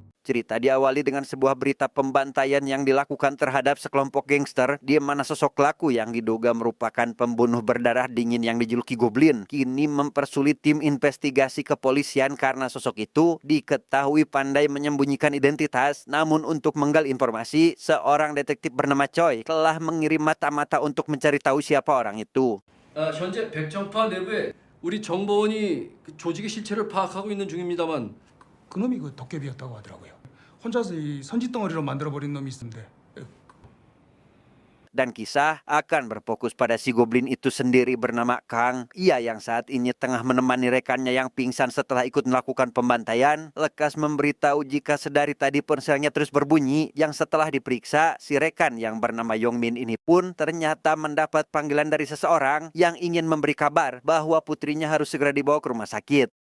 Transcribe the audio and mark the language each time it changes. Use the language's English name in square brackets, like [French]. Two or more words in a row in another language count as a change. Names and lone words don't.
[Indonesian] Cerita diawali dengan sebuah berita pembantaian yang dilakukan terhadap sekelompok gangster di mana sosok pelaku yang diduga merupakan pembunuh berdarah dingin yang dijuluki Goblin kini mempersulit tim investigasi kepolisian karena sosok itu diketahui pandai menyembunyikan identitas. Namun untuk menggali informasi, seorang detektif bernama Choi telah mengirim mata-mata untuk mencari tahu siapa orang itu. [Korean] 현재 백정파 내부에 우리 정보원이 그 조직의 실체를 파악하고 있는 중입니다만 그놈이 그 도깨비였다고 하더라고요. 혼자서 이 선짓덩어리로 만들어버린 놈이 있는데 [Indonesian] Dan kisah akan berfokus pada si Goblin itu sendiri bernama Kang. Ia yang saat ini tengah menemani rekannya yang pingsan setelah ikut melakukan pembantaian. Lekas memberitahu jika sedari tadi ponselnya terus berbunyi. Yang setelah diperiksa, si rekan yang bernama Yongmin ini pun ternyata mendapat panggilan dari seseorang yang ingin memberi kabar bahwa putrinya harus segera dibawa ke rumah sakit.